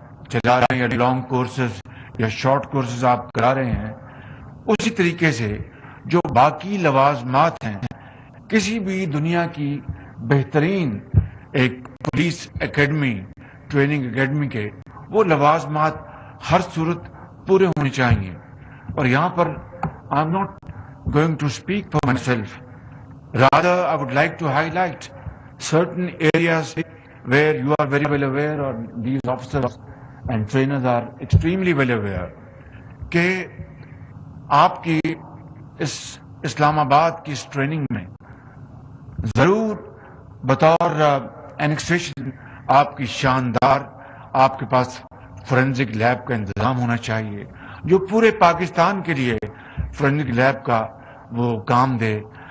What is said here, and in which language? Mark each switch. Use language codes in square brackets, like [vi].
[ur] چلا رہے ہیں یا لانگ کورسز یا شارٹ کورسز آپ کرا رہے ہیں، اسی طریقے سے جو باقی لوازمات ہیں کسی بھی دنیا کی بہترین ایک پولیس اکیڈمی، ٹریننگ اکیڈمی کے وہ لوازمات ہر صورت پورے ہونے چاہیے. اور یہاں پر [en] I am not going to speak for myself. Rather, I would like to highlight certain areas where you are very well aware [ur] or these officers and trainers are extremely well aware کہ آپ کی اس اسلام آباد کی اس training میں ضرور بطور اینکسیشن آپ کی شاندار آپ کے پاس فورینزک لیب کا انتظام ہونا چاہیے جو پورے پاکستان کے لیے فورینزک لیب کا وہ کام دے.